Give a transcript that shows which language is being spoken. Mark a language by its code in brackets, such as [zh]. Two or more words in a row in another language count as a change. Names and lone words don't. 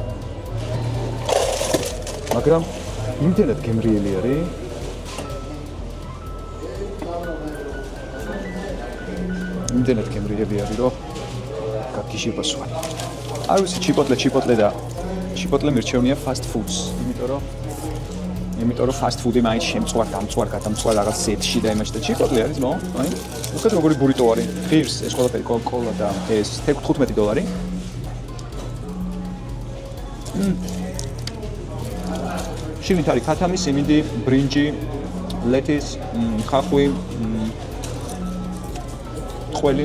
[ka] მაგრამ იმდენად გემრიელი არის. იმდენად გემრიელი არის, რომ გაგიჟება სხვა. არ ვიცი, ჩიპოტლე და ჩიპოტლე მირჩევნია [en] fast foods, [ka] იმიტომ რომ [en] fast food- [ka] ი მაინც შემწვარ, გადამწვარ რაღაც ზეთში და იმაში და ჩიპოტლე არის, მო? აი, უხეთ როგორი ბურიტო არის. ღირს ეს ყველაფერი კოკა-კოლა და ეს $15. შიგნით არის ქათამი, სიმინდი, ბრინჯი, ლეთის, ხახვი, ყველი.